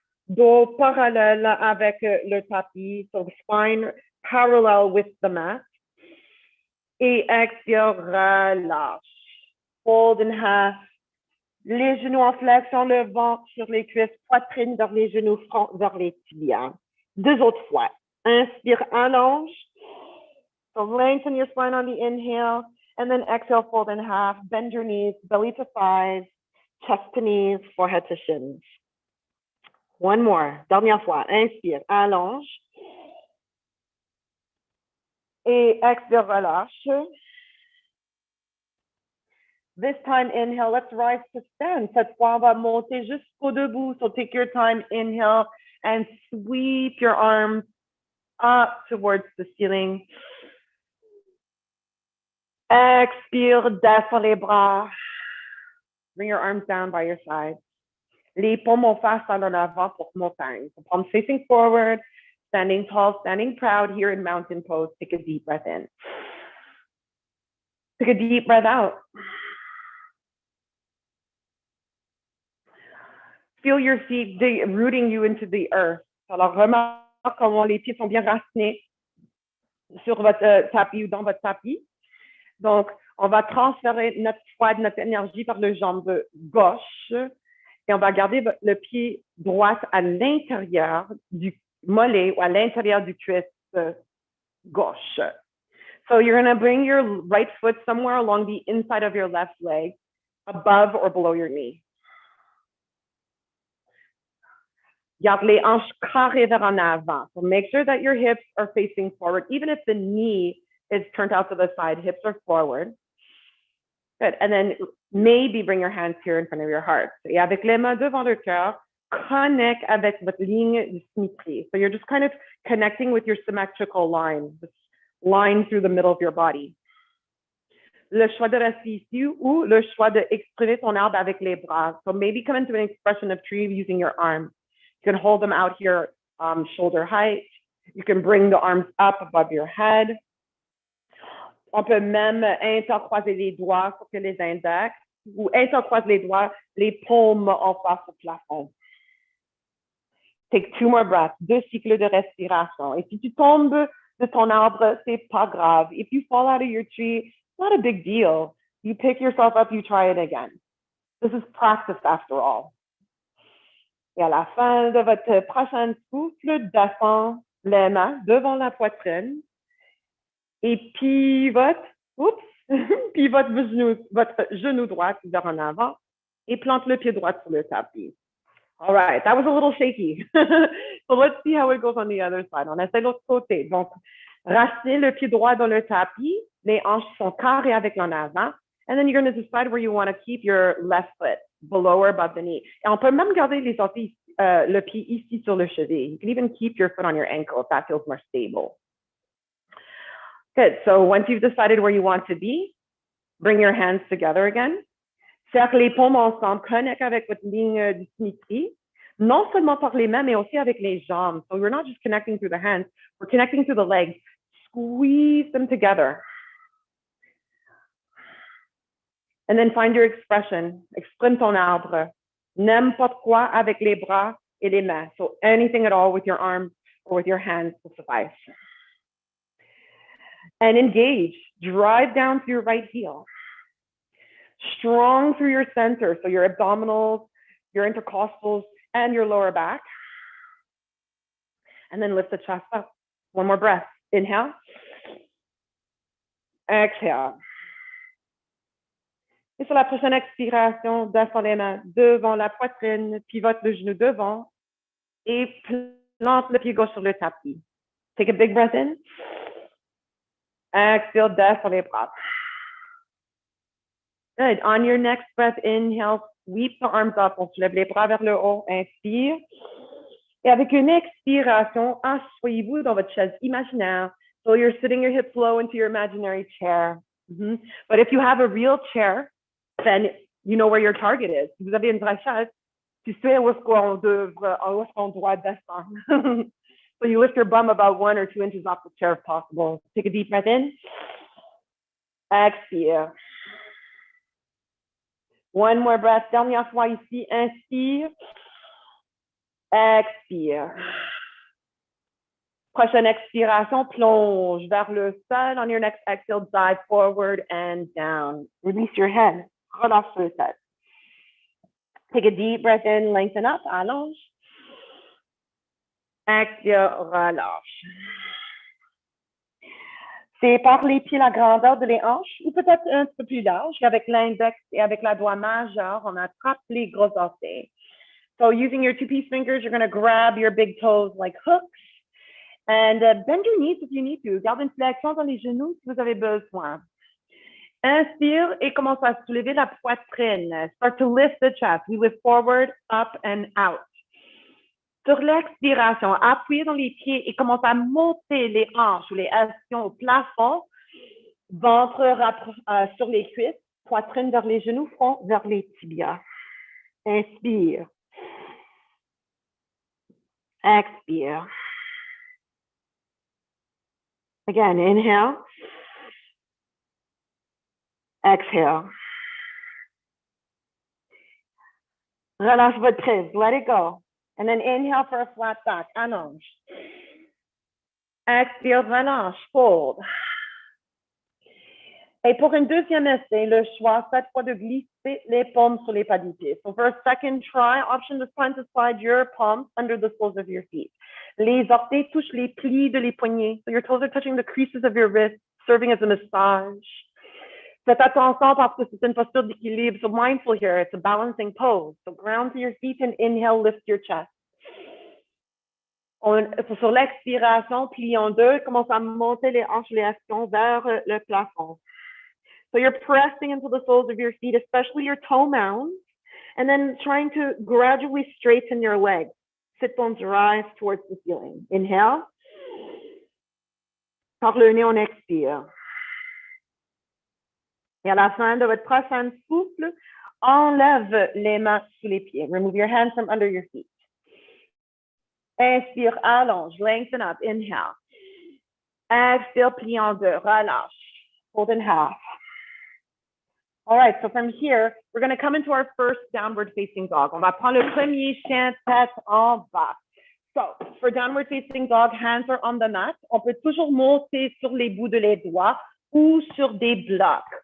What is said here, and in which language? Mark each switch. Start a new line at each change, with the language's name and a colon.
French: Dos parallèle avec le tapis.
English: So spine parallel with the mat.
French: Et expire, relâche.
English: Fold in half.
French: Les genoux en flexion, le ventre sur les cuisses, poitrine vers les genoux, front vers les tibias. Deux autres fois. Inspire, allonge.
English: So lengthen your spine on the inhale. And then exhale, fold in half. Bend your knees, belly to thighs, chest to knees, forehead to shins. One more.
French: Dernière fois. Inspire, allonge. Et expire, relâche.
English: This time, inhale, let's rise to stand.
French: Cette fois, on va monter jusqu'au debout.
English: So take your time, inhale, and sweep your arms up towards the ceiling.
French: Expire, descends les bras.
English: Bring your arms down by your side.
French: Les paumes en face à l'avant pour montagne.
English: So palms facing forward, standing tall, standing proud here in mountain pose. Take a deep breath in. Take a deep breath out. Feel your feet rooting you into the earth.
French: Alors, remarque comment les pieds sont bien racinés sur votre tapis ou dans votre tapis. Donc, on va transférer notre poids, notre énergie par le jambe gauche et on va garder le pied droit à l'intérieur du mollet ou à l'intérieur du cuisse gauche.
English: So you're going to bring your right foot somewhere along the inside of your left leg, above or below your knee.
French: Garde les hanches carrées vers en avant.
English: So make sure that your hips are facing forward. Even if the knee is turned out to the side, hips are forward. Good. And then maybe bring your hands here in front of your heart.
French: Et avec les mains devant le cœur, connect avec votre ligne de symétrie.
English: So you're just kind of connecting with your symmetrical line, this line through the middle of your body.
French: Le choix de rester ici ou le choix de exprimer ton arbre avec les bras.
English: So maybe come into an expression of tree using your arms. You can hold them out here, shoulder height. You can bring the arms up above your head.
French: On peut même intercroiser les doigts sur les index ou intercroiser les doigts, les paumes en face au plafond.
English: Take 2 more breaths,
French: 2 cycles de respiration. Et si tu tombes de ton arbre, c'est pas grave.
English: If you fall out of your tree, it's not a big deal. You pick yourself up, you try it again. This is practice after all.
French: Et à la fin de votre prochain souffle, descend les mains devant la poitrine et pivote, pivote votre genou droit vers en avant et plante le pied droit sur le tapis.
English: All right, that was a little shaky. So let's see how it goes on the other side.
French: On essaie l'autre côté. Donc, racinez le pied droit dans le tapis, les hanches sont carrées avec l'en avant,
English: and then you're going to decide where you want to keep your left foot, below or above the knee.
French: Et on peut même garder les orteils, le pied ici sur le cheville.
English: You can even keep your foot on your ankle if that feels more stable. Good, so once you've decided where you want to be, bring your hands together again.
French: Serre les paumes ensemble, connecte avec votre ligne de symétrie, non seulement par les mains, mais aussi avec les jambes.
English: So we're not just connecting through the hands, we're connecting through the legs. Squeeze them together. And then find your expression.
French: Exprime ton arbre. N'importe quoi avec les bras et les mains.
English: So anything at all with your arms or with your hands will suffice. And engage. Drive down through your right heel. Strong through your center, so your abdominals, your intercostals, and your lower back. And then lift the chest up. One more breath. Inhale. Exhale.
French: Et sur la prochaine expiration, descends les mains devant la poitrine, pivote le genou devant et plante le pied gauche sur le tapis.
English: Take a big breath in. Exhale,
French: descends les bras.
English: Good. On your next breath, inhale, sweep the arms up.
French: On soulève les bras vers le haut. Inspire. Et avec une expiration, asseyez-vous dans votre chaise imaginaire.
English: So you're sitting your hips low into your imaginary chair. But if you have a real chair, then you know where your target is.
French: Si vous avez une vraie chaise, tu sais où est-ce qu'on doit descendre.
English: So you lift your bum about 1 or 2 inches off the chair if possible. Take a deep breath in.
French: Expire.
English: One more breath.
French: Dernière fois ici. Inspire. Expire. Prochaine expiration, plonge vers le sol.
English: On your next exhale, dive forward and down. Release your head.
French: Relâche sur le sol.
English: Take a deep breath in, lengthen up, allonge.
French: Expire, relâche. Sépare les pieds la grandeur de les hanches ou peut-être un petit peu plus large. Avec l'index et avec la doigt majeur, on attrape les gros orteils. So using your 2-piece fingers, you're going to grab your big toes like hooks and bend your knees if you need to. Garde une flexion dans les genoux si vous avez besoin. Inspire et commence à soulever la poitrine.
English: Start to lift the chest. We lift forward, up and out.
French: Sur l'expiration, appuyez dans les pieds et commence à monter les hanches ou les ischions au plafond. Ventre sur les cuisses, poitrine vers les genoux, front vers les tibias. Inspire. Expire.
English: Again, inhale. Exhale.
French: Relâche votre prise.
English: Let it go. And then inhale for a flat back.
French: Allonge. Expire, relâche. Fold. Et pour une deuxième essai, le choix, cette fois, de glisser les paumes sur les pas du pied.
English: So for a second try, option this time to slide your palms under the soles of your feet.
French: Les orteils touchent les plis de les poignets.
English: So your toes are touching the creases of your wrists, serving as a massage.
French: Faites attention parce que c'est une posture d'équilibre.
English: So mindful here, it's a balancing pose. So ground to your feet and inhale, lift your chest.
French: Sur l'expiration, plie en deux, commence à monter les hanches, les actions vers le plafond.
English: So you're pressing into the soles of your feet, especially your toe mounds, and then trying to gradually straighten your legs. Sit bones rise towards the ceiling. Inhale.
French: Par le nez, on expire. Et à la fin de votre prochain souffle, enlève les mains sous les pieds.
English: Remove your hands from under your feet.
French: Inspire, allonge,
English: lengthen up, inhale.
French: Expire, plie en deux, relâche.
English: Fold in half. All right, so from here, we're going to come into our first downward facing dog.
French: On va prendre le premier chien tête en bas.
English: So, for downward facing dog, hands are on the mat.
French: On peut toujours monter sur les bouts de les doigts ou sur des blocs.